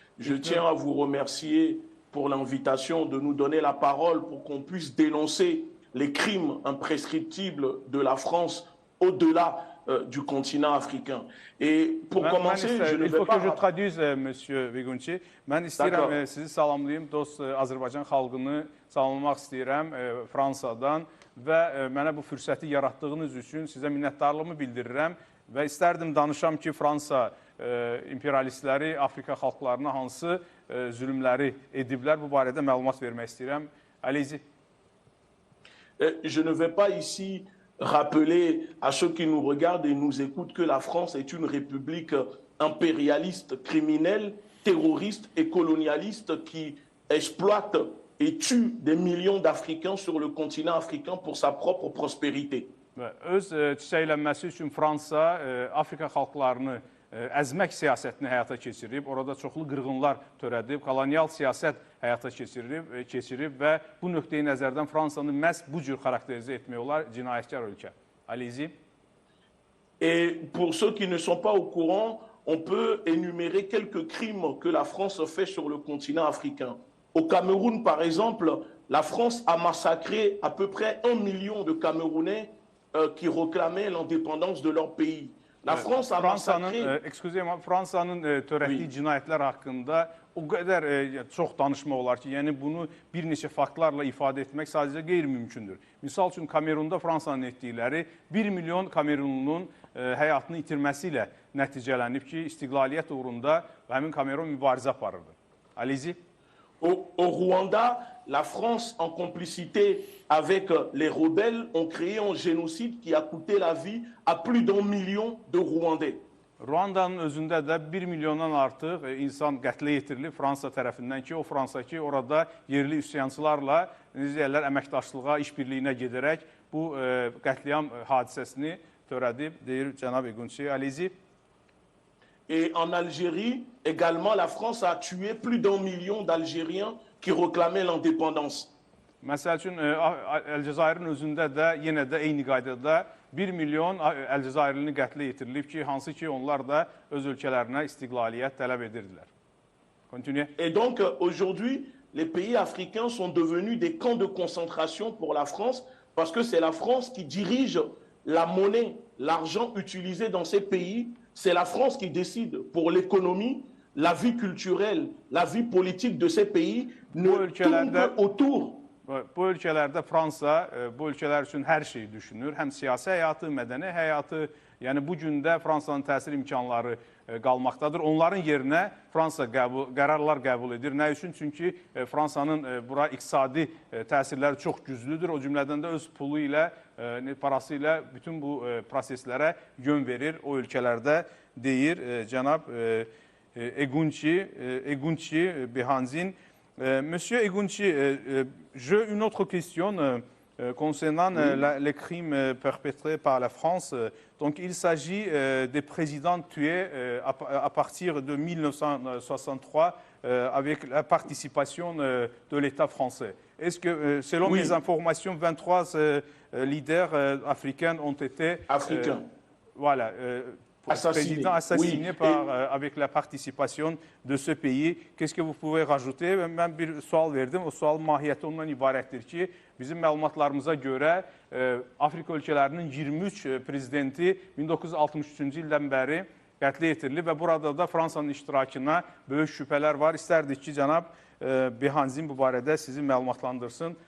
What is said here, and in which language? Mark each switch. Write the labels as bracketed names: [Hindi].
[French] Je tiens à vous remercier pour l'invitation de nous donner la parole pour qu'on puisse dénoncer les crimes imprescriptibles de la France au-delà du continent africain. Et pour commencer, je ne vais pas... Il faut que je traduise, Monsieur Egunci. [Azerbaijani] Mən istəyirəm sizi salamlayım, dost Azərbaycan xalqını salamlamaq istəyirəm Fransadan və mənə bu fürsəti yaratdığınız üçün sizə minnətdarlığımı bildirirəm və istərdim danışam ki, Fransa imperialistləri Afrika xalqlarına hansı zülmləri ediblər. Bu barədə məlumat vermək istəyirəm. [French] Allez-y. Je ne vais pas ici rappeler à ceux qui nous regardent et nous écoutent que la France est une république impérialiste, criminelle, terroriste et colonialiste qui exploite et tue des millions d'Africains sur le continent africain pour sa propre prospérité. [Azerbaijani] Öz çiçəklənməsi üçün Fransa Afrika xalqlarını əzmək siyasətini həyata keçirib, orada çoxlu qırğınlar törədib, kolonial siyasət həyata keçirib və bu nöqteyi nəzərdən Fransanı məhz bu cür xarakterizə etmək olar cinayətkar ölkə. [French] Allez-y. Et pour ceux qui ne sont pas au courant, on peut énumérer quelques crimes que la France fait sur le continent africain. Au Cameroun, par exemple, la France a massacré à peu près 1 million de Camerounais qui réclamaient l'indépendance de leur pays. La France a massacré... Excusez-moi, [Azerbaijani] Fransanın törətdiyi cinayətlər haqqında o qədər çox danışmaq olar ki, yəni bunu bir neçə faktlarla ifadə etmək sadəcə qeyri-mümkündür. Misal üçün, Kamerunda Fransanın etdikləri 1 milyon Kamerunlunun həyatını itirməsi ilə nəticələnib ki, istiqlaliyyət uğrunda həmin Kamerun mübarizə aparırdı. [French] Allez-y. Au Rwanda, la France, en complicité avec les rebelles, ont créé un génocide qui a coûté la vie à plus d'1 million de Rwandais. [Azerbaijani] Ruandanın özündə də 1 milyondan artıq insan qətlə yetirilib Fransa tərəfindən ki, o Fransa ki, orada yerli üsyançılarla əməkdaşlığa, işbirliyinə gedərək bu qətliam hadisəsini törədib, deyir cənab Egunci. [French] Allez-y. Et en Algérie, également, la France a tué plus d'1 million d'Algériens qui réclamaient l'indépendance. [Azerbaijani] Məsəl üçün, Əlcəzairin özündə də yenə də eyni qaydada 1 milyon Əlcəzairini qətlə yetirilib ki, hansı ki, onlar da öz ölkələrinə istiqlaliyyət tələb edirdilər. [French] Continuez. Et donc, aujourd'hui, les pays africains sont devenus des camps de concentration pour la France parce que c'est la France qui dirige la monnaie, l'argent utilisé dans ces pays. C'est la France qui décide pour l'économie, la vie culturelle, la vie politique de ces pays ne tourne que autour. [Azerbaijani] Bu ölkələrdə Fransa bu ölkələr üçün hər şeyi düşünür. Həm siyasi həyatı, mədəni həyatı. Yəni bu gündə Fransanın təsir imkanları qalmaqdadır. Onların yerinə Fransa qərarlar qəbul edir. Nə üçün? Çünki Fransanın bura iqtisadi təsirləri çox güclüdür. O cümlədən də öz pulu ilə, parası ilə bütün bu proseslərə yön verir o ölkələrdə, deyir cənab Egunci Behanzin. [French] Monsieur Egunci, j'ai une autre question concernant les crimes perpétrés par la France. Donc, il s'agit des présidents tués à partir de 1963 avec la participation de l'État français. Est-ce que, selon mes informations, 23 leaders africains ont été voilà, président assassiné avec la participation de ce pays. Qu'est-ce que vous pouvez rajouter? [Azerbaijani] Mən bir sual verdim. O sual mahiyyəti ondan ibarətdir ki, bizim məlumatlarımıza görə Afrika ölkələrinin 23 prezidenti 1963-cü ildən bəri qətlə yetirilib və burada da Fransanın iştirakına böyük şübhələr var. İstərdik ki, cənab Behanzin bu barədə sizi məlumatlandırsın.